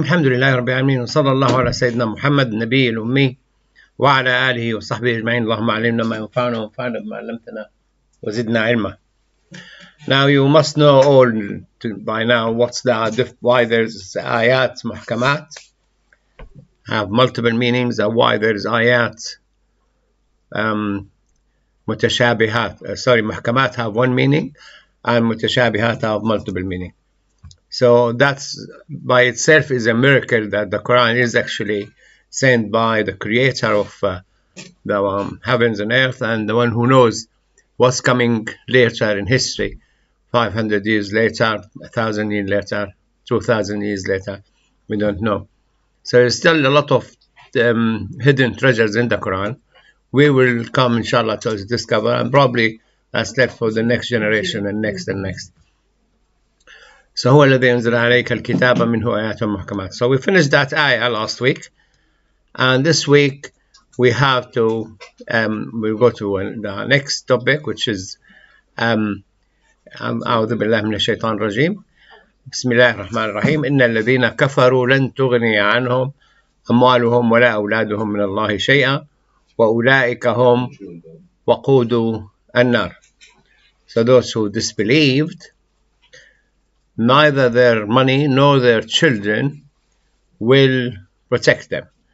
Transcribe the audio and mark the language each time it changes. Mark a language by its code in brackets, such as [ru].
[ar] الحمد لله رب العالمين، وصلى الله على سيدنا محمد النبي الأمي وعلى آله وصحبه أجمعين. اللهم علمنا ما ينفعنا وانفعنا بما علمتنا وزدنا علما. [en] Now you must know all by now why there's ayat muhkamat have multiple meanings, and why there's ayat mutashabihat. Muhkamat have one meaning and mutashabihat have multiple meaning. So that's by itself is a miracle that the Quran is actually sent by the creator of the heavens and earth, and the one who knows what's coming later in history, 500 years later, 1,000 years later, 2,000 years later, we don't know. So there's still a lot of hidden treasures in the Quran. We will come inshallah to discover, and probably that's left for the next generation and next and next. [ar] So هو الذي ينزل عليك الكتاب منه آيات محكمات. [en] So we finished that ayah last week, and this week we have to we'll go to the next topic, which is [ar] أعوذ بالله من الشيطان الرجيم. بسم الله الرحمن الرحيم. إن الذين كفروا لن تغني عنهم أموالهم ولا أولادهم من الله شيئا وأولئك هم وقود النار. [en] So those who disbelieved, neither their money nor their children will protect them.